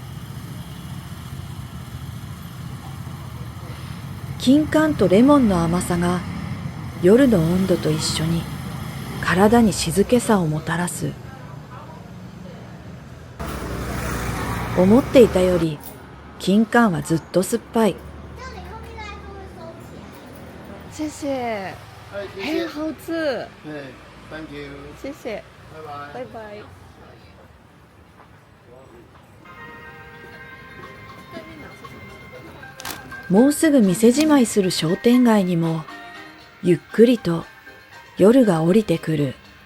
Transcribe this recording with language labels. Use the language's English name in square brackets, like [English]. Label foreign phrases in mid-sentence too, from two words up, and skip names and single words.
[Japanese] 金柑とレモンの甘さが夜の温度と一緒に体に静けさをもたらす。思っていたより金柑はずっと酸っぱい。 [Chinese] 谢谢，很好吃。 [English] 对 ，Thank you， [Chinese] 谢谢，拜拜。拜拜。 [Japanese] もうすぐ店じまいする商店街にもゆっくりと夜が降りてくる。